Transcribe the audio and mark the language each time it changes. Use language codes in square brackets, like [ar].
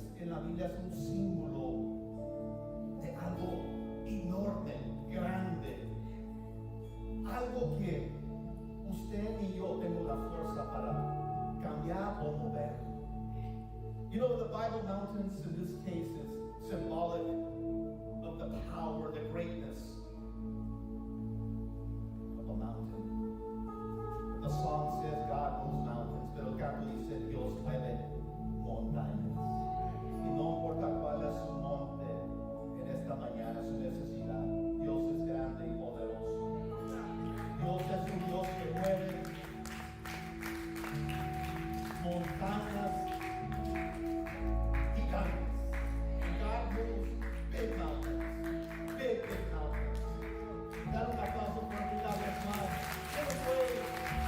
[es] La Biblia es un símbolo de algo enorme, grande, algo que usted y yo tenemos la fuerza para cambiar o mover. [en] You know, the Bible mountains in this case is symbolic of the power, the greatness of a mountain. The song says God moves mountains, [es] pero el canto dice Dios mueve montañas. Y no importa cuál es su monte en esta mañana, su necesidad, Dios es grande y poderoso. Dios es un Dios que mueve montañas gigantes. [en] God moves big mountains. Big mountains. [es] Dar un aplauso por ti una vez más. ¿Qué no puede?